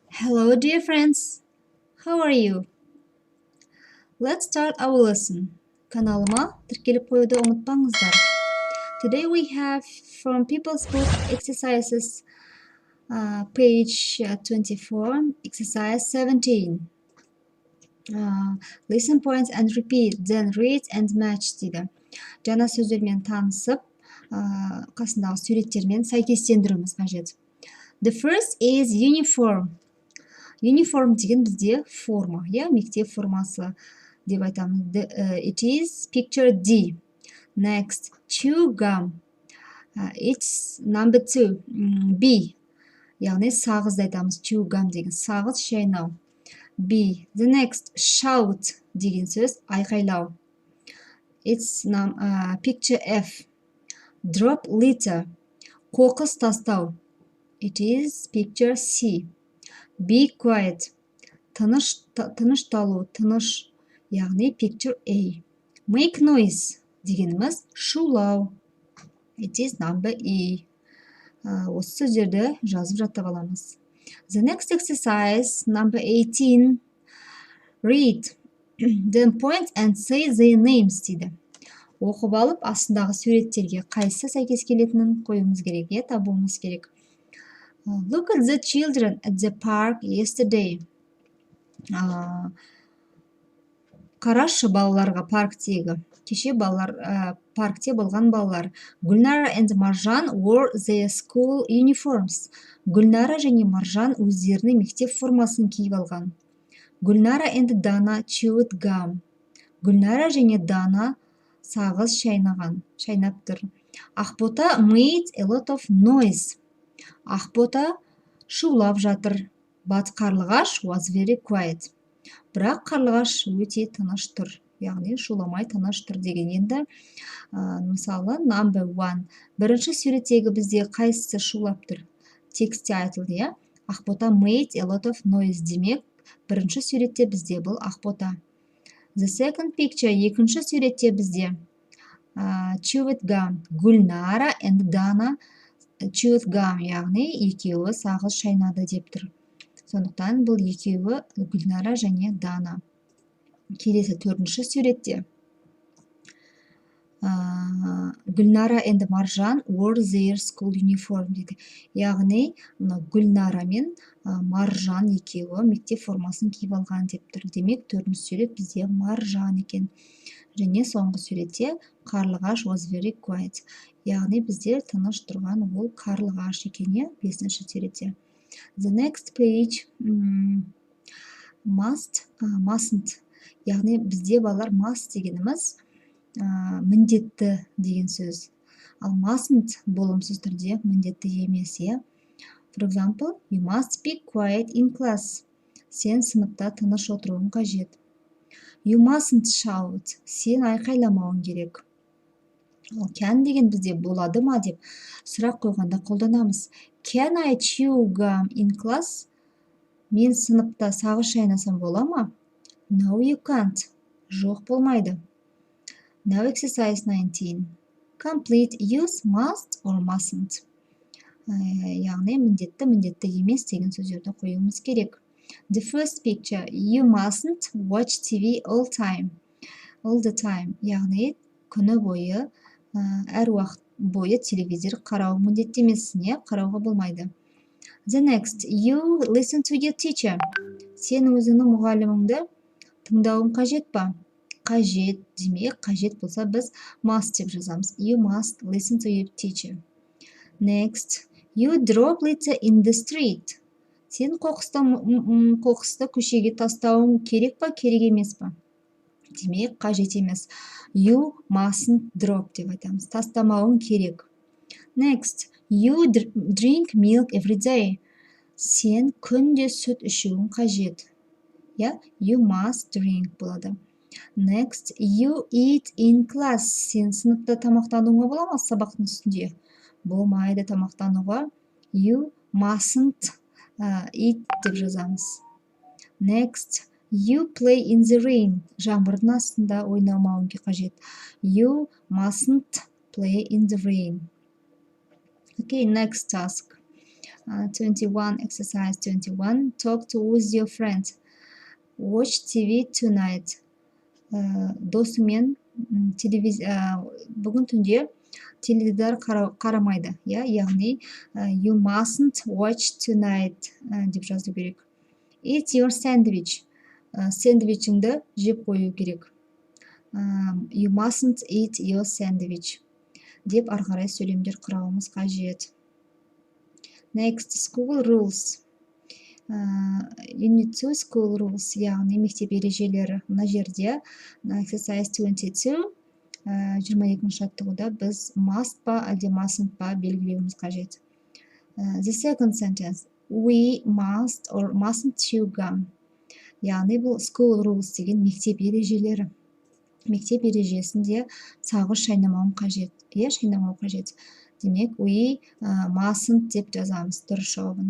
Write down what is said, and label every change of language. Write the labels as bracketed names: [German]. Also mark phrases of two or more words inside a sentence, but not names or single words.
[English] Hello, dear friends. How are you? Let's start our lesson. [Kazakh] Kanalıma тіркеліп қоюды ұмытпаңыздар. [English] Today we have from People's Book exercises page 24, exercise 17. Listen points and repeat, then read and match дейді. Жаңа сөздермен танысып, қасындағы суреттермен сәйкестендіруіміз қажет. The first is uniform. [Kazakh] Uniform деген бізде форма, мектеп формасы деп айтамыз. [English] It is picture D. Next, chew gum. It's number 2. B. [Kazakh] Яғни сағызды айтамыз. [English] Chew gum [Kazakh] деген сағыз, шайнау. [English] B. The next, shout [Kazakh] деген сөз айқайлау. [English] It's picture F. Drop litter. [Kazakh] Қоқыс тастау. [English] It is picture C. Be quiet. [Kazakh] Тынышталу, тыныш. Яғни [English] picture A. Make noise [Kazakh] дегеніміз шулау. [English] It is number E. [Kazakh] Осы сөздерді жазып жаттап аламыз. [English] The next exercise, number 18. Read. Then point and say their names дейді. [Kazakh] Оқып алып, астындағы суреттерге қайсы сәйкес келетінін қоюымыз керек, табуымыз керек. [English] Look at the children at the park yesterday. [Kazakh] Қарашы балаларға парктегі. Кеше балалар паркте болған балалар. [English] Гүлнара and Маржан wore their school uniforms. [Kazakh] Гүлнара және Маржан өздерінің мектеп формасын киіп алған. [English] Гүлнара and Dana chewed gum. [Kazakh] Гүлнара және Дана сағыз шайнап тұр. [English] Ақбота made a lot of noise. [Kazakh] Ақбота шулап жатыр. [English] But Қарлығаш was very quiet. [Kazakh] Бірақ Қарлығаш өте тыныш тұр. Яғни шуламай тыныш тұр деген. Енді мысалы number 1. Бірінші суреттегі бізде қайсысы шулап тұр? Текстте айтылды, [English] Ақбота made a lot of noise. [Kazakh] Демек, бірінші суретте бізде бұл Ақбота. [English] The second picture, [Kazakh] екінші суретте бізде [English] chewed gum. Гүлнара and Dana chewed gum, [Kazakh] яғни екеуі сағыз шайнады деп тұр. Сондықтан бұл екеуі Гүлнара және Дана. Келесі төртінші суретте [English] Гүлнара and Маржан wore their school uniform дейді. [Kazakh] Яғни Гүлнара мен Маржан екеуі мектеп формасын киіп алған деп тұр. Демек төртінші сурет бізде Маржан екен. Және соңғы суретте Қарлығаш [English] was very quiet. [Kazakh] Яғни бізде тыныш тұрған ол Қарлығаш екен, бесінші суретте. [English] The next page, mustn't. [Kazakh] Яғни бізде балалар must дегеніміз міндетті деген сөз. Ал mustn't болымсыз түрде міндетті емес. [English] For example, you must be quiet in class. [Kazakh] Сен сыныпта тыныш отыруың қажет. [English] You mustn't shout. [Kazakh] Сен айқайламауың керек. Can деген бізде болады ма деп сұрақ қойғанда қолданамыз. [English] Can I chew gum in class? [Kazakh] Мен сыныпта сағыз шайнасам бола ма? [English] No, you can't. [Kazakh] Жоқ болмайды. [English] Now exercise 19. Complete use must or mustn't. [Kazakh] Яғни міндетті емес деген сөздерді қоюымыз керек. [English] The first picture, you mustn't watch TV all the time. [Kazakh] Яғни күні бойы, әр уақыт бойы телевизор қарау міндетті емессің, қарауға болмайды. [English] The next, you listen to your teacher. [Kazakh] Сен өзіңнің мұғаліміңді тыңдауың қажет па? Қажет, демек, қажет болса біз must деп жазамыз. [English] You must listen to your teacher. Next, you drop litter in the street. [Kazakh] Сен қоқысты көшеге тастауың керек па, керек емес па? Демек, қажет емес. [English] You mustn't drop [Kazakh] деп айтамыз. Тастамауың керек. [English] Next, you drink milk every day. [Kazakh] Сен күнде сүт ішуің қажет. [English] You must drink болады. Next, you eat in class. [Kazakh] Сен сыныпта тамақтануыңа бола ма сабақтың үстінде? Болмайды тамақтануға. [English] You mustn't eat [Kazakh] деп жазамыз. [English] Next, you play in the rain. [Kazakh] Жаңбырдың астында ойнамауың қажет. [English] You mustn't play in the rain. Okay, next task. 21 exercise 21 talk to with your friends. Watch TV tonight. [Kazakh] Досымен бүгін түнде теледидар қарамайды, яғни [English] you mustn't watch tonight [Kazakh] деп жазу керек. [English] Eat your sandwich. [Kazakh] Сэндвичіңді жеп қою керек. [English] You mustn't eat your sandwich [Kazakh] деп ары қарай сөйлемдер құрауымыз қажет. [English] Next, school rules. Unit 2 school rules, [Kazakh] яғни мектеп ережелері. Мына жерде exercise 22 22-ші жаттығуда біз must па әлде mustn't па белгілеуіміз қажет. [English] The second sentence, we must or mustn't chew gum. [Kazakh] Яғни бұл [English] school rules [Kazakh] деген мектеп ережелері. Мектеп ережесінде сағыз шайнамауым қажет. Шайнамау қажет. Демек, [English] we mustn't [Kazakh] деп жазамыз, дұрыс жауабын.